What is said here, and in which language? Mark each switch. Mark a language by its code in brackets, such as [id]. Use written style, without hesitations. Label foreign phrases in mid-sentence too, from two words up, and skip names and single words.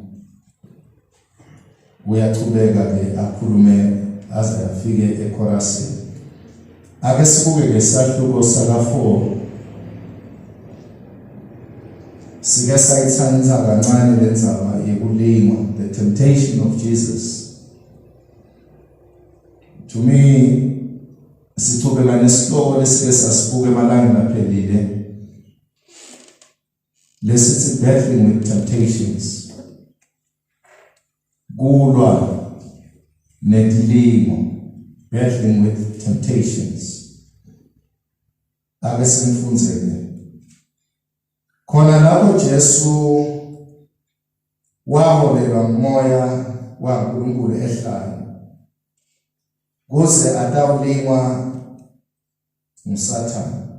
[ss] Uyachubeka-ke akhulume aze afike ekhorasini. Ake sibuke ngesahluko saka-4. Sike sayithanisa kancane le ndzaba yekulingwa, [en] the temptation of Jesus. To me, [ss] sithubeka nesihloko lesike sasibuke emalangeni aphelile lesithi [en] battling with temptations, [ss] kulwa netilimo, [en] battling with temptations. [ss] Ake simfunzeke khona lapho Jesu waholelwa umoya waNkulunkulu ehlane kuze atawulingwa nguSathane.